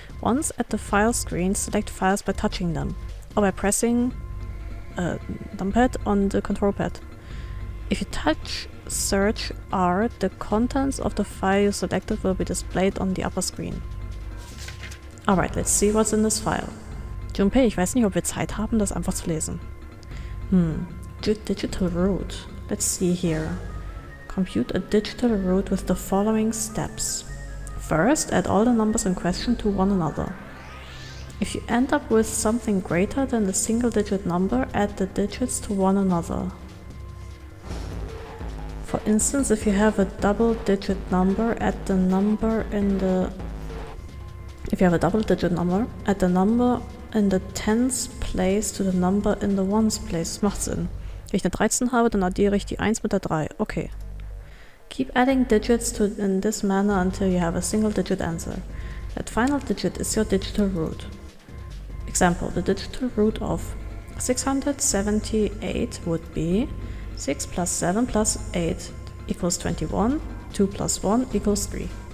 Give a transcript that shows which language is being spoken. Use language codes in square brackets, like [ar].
[en] Once at the file screen, select files by touching them, or by pressing numpad on the control pad. If you touch Search R, the contents of the file you selected will be displayed on the upper screen. Alright, let's see what's in this file. [de] Junpei, ich weiß nicht, ob wir Zeit haben, das einfach zu lesen. [en] Digital route. Let's see here. Compute a digital route with the following steps. First, add all the numbers in question to one another. If you end up with something greater than the single-digit number, add the digits to one another. For instance, if you have a double-digit number, add the number in the... If you have a double-digit number, add the number in the tens place to the number in the ones place. [de] Macht Sinn. Wenn ich eine 13 habe, dann addiere ich die 1 mit der 3. Okay. [en] Keep adding digits in this manner until you have a single-digit answer. That final digit is your digital root. Example, the digital root of 678 would be 6 plus 7 plus 8 equals 21, 2 plus 1 equals 3.